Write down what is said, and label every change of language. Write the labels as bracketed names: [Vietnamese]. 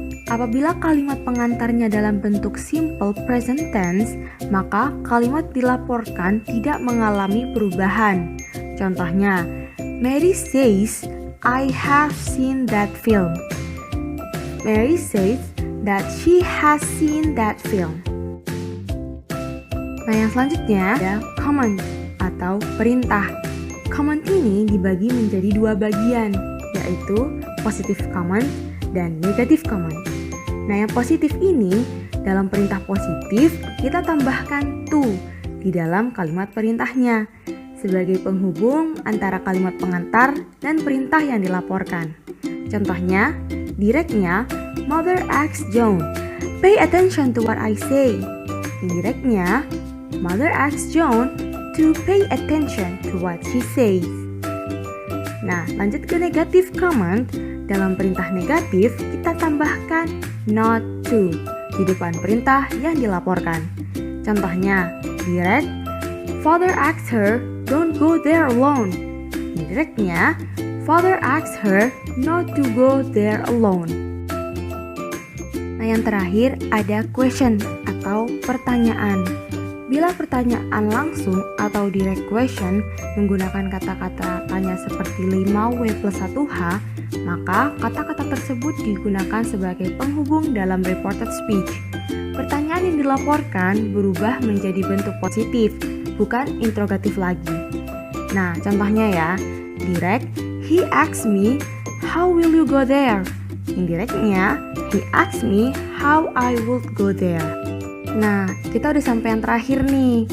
[Indonesian] Apabila kalimat pengantarnya dalam bentuk simple present tense, maka kalimat dilaporkan tidak mengalami perubahan. Contohnya, [English] Mary says, I have seen that film. Mary says that she has seen that film. [Indonesian] Nah, yang selanjutnya ada command atau perintah. Command ini dibagi menjadi dua bagian, yaitu positive command dan negative command. Nah, yang positif ini dalam perintah positif kita tambahkan to di dalam kalimat perintahnya sebagai penghubung antara kalimat pengantar dan perintah yang dilaporkan. Contohnya, directnya [English] Mother asks John, pay attention to what I say. [Indonesian] Indirectnya, [English] Mother asks John to pay attention to what she says. [Indonesian] Nah, lanjut ke negative command. Dalam perintah negatif, kita tambahkan not to di depan perintah yang dilaporkan. Contohnya, [English] direct, Father asks her, don't go there alone. [Indonesian] Indirectnya, [English] Father asks her not to go there alone. [Indonesian] Nah, yang terakhir ada question atau pertanyaan. Bila pertanyaan langsung atau direct question menggunakan kata-kata tanya seperti 5W+1H, maka kata-kata tersebut digunakan sebagai penghubung dalam reported speech. Pertanyaan yang dilaporkan berubah menjadi bentuk positif, bukan interrogatif lagi. Nah, contohnya ya, [English] direct, he asks me, how will you go there? [Indonesian] Indirectnya, [English] he asks me, how I would go there. [Indonesian] Nah, kita udah sampai yang terakhir nih.